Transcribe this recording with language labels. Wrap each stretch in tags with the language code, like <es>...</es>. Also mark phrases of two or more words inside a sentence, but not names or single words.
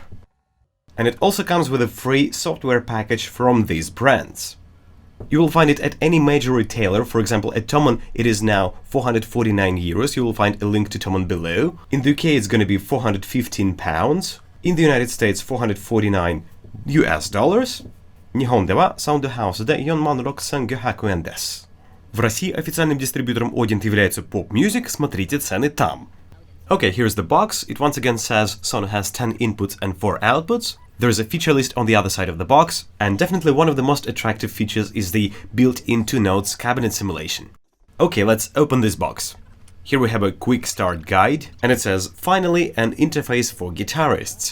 <en>And it also comes with a free software package from these brands. You will find it at any major retailer. For example, at Tomon it is now 449 euros. You will find a link to Tomon below. In the UK it's going to be 415 pounds. In the United States 449 US dollars.</en> <ja>日本ではサウンドハウスで46500円です。</ja> <ru>В России официальным дистрибьютором Audient является Pop Music, смотрите цены там.</ru> <en>Okay, here's the box. It once again says Sono has 10 inputs and 4 outputs. There is a feature list on the other side of the box, and definitely one of the most attractive features is the built-in 2 notes cabinet simulation. Okay, let's open this box. Here we have a quick start guide, and it says, finally, an interface for guitarists.</en>